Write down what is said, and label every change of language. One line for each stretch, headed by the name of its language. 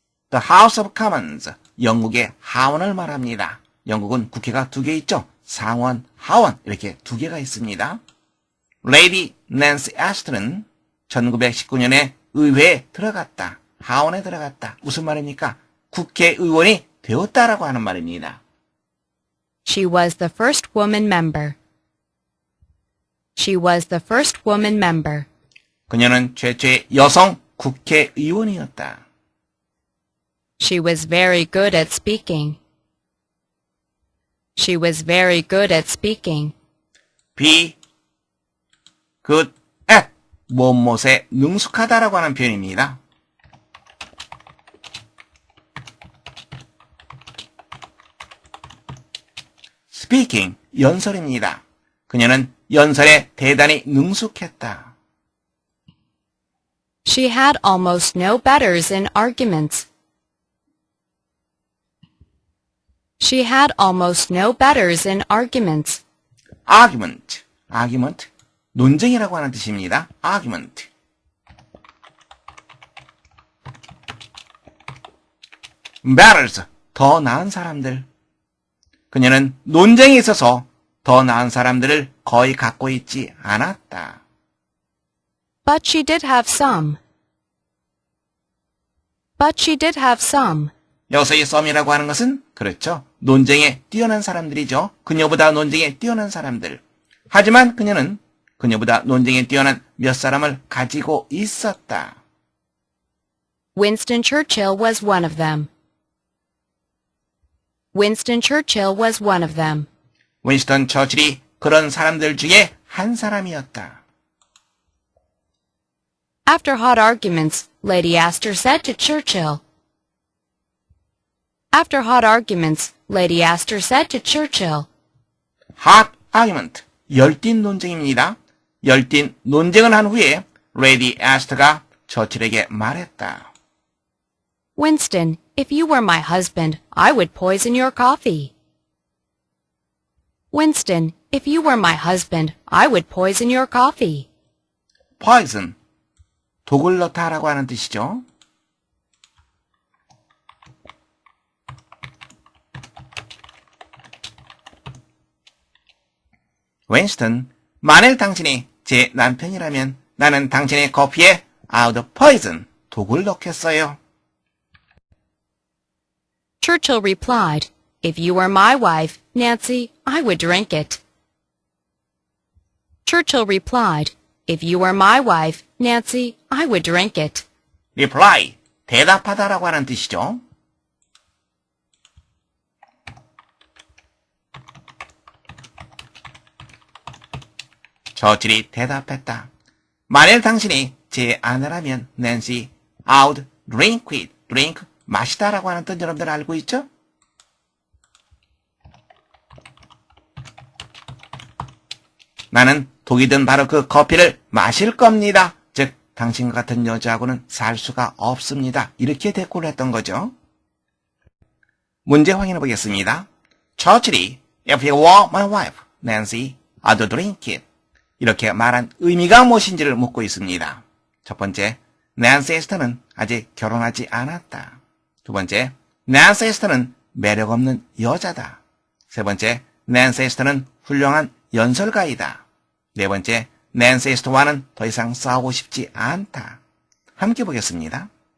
Korean: The House of Commons, 영국의 하원을 말합니다. 영국은 국회가 두 개 있죠. 상원, 하원 이렇게 두 개가 있습니다. Lady Nancy Astor는 1919년에 의회에 들어갔다. 하원에 들어갔다. 무슨 말입니까? 국회의원이 되었다라고 하는 말입니다.
English: She was the first woman member. She was the first woman member.
Korean: 그녀는 최초의 여성 국회의원이었다.
English: She was very good at speaking. She was very good at speaking. Be good at
Korean: 무엇에 능숙하다라고 하는 표현입니다. Speaking, 연설입니다. 그녀는 연설에 대단히 능숙했다.
English: She had almost no betters in arguments, She had almost no betters in arguments.
Korean: argument, 논쟁이라고 하는 뜻입니다. argument. betters, 더 나은 사람들. 그녀는 논쟁에 있어서 더 나은 사람들을 거의 갖고 있지 않았다.
English: But she did have some. But she did have some.
Korean: 여기서 이 some이라고 하는 것은 그렇죠. 논쟁에 뛰어난 사람들이죠. 그녀보다 논쟁에 뛰어난 사람들. 하지만 그녀는 그녀보다 논쟁에 뛰어난 몇 사람을 가지고 있었다.
English: Winston Churchill was one of them. Winston Churchill was one of them.
Korean: 윈스턴 처칠이 그런 사람들 중에 한 사람이었다.
English: After hot arguments, Lady Astor said to Churchill. After hot arguments, Lady Astor said to Churchill.
Korean: hot argument, 열띤 논쟁입니다. 열띤 논쟁을 한 후에 레이디 애스터가 처칠에게 말했다.
English: Winston, if you were my husband, I would poison your coffee. Winston, if you were my husband, I would poison your coffee.
Korean: poison, 독을 넣다라고 하는 뜻이죠. 윈스턴, 만일 당신이 제 남편이라면 나는 당신의 커피에
English: out of poison,
Korean: 독을 넣겠어요.
English: Churchill replied, If you were my wife, Nancy, I would drink it. Churchill replied, If you were my wife, Nancy, I would drink it.
Korean: reply, 대답하다라고 하는 뜻이죠. 처칠이 대답했다. 만일 당신이 제 아내라면 낸시,
English: I would drink it.
Korean: drink, 마시다라고 하는 뜻 여러분들 알고 있죠? 나는 독이 든 바로 그 커피를 마실 겁니다. 즉, 당신과 같은 여자하고는 살 수가 없습니다. 이렇게 대꾸를 했던 거죠. 문제 확인해 보겠습니다. 처칠이
English: If you were my wife, Nancy, I'd drink it.
Korean: 이렇게 말한 의미가 무엇인지를 묻고 있습니다. 첫 번째, 낸시 애스터는 아직 결혼하지 않았다. 두 번째, 낸시 애스터는 매력 없는 여자다. 세 번째, 낸시 애스터는 훌륭한 연설가이다. 네 번째, 낸시 애스터와는 더 이상 싸우고 싶지 않다. 함께 보겠습니다.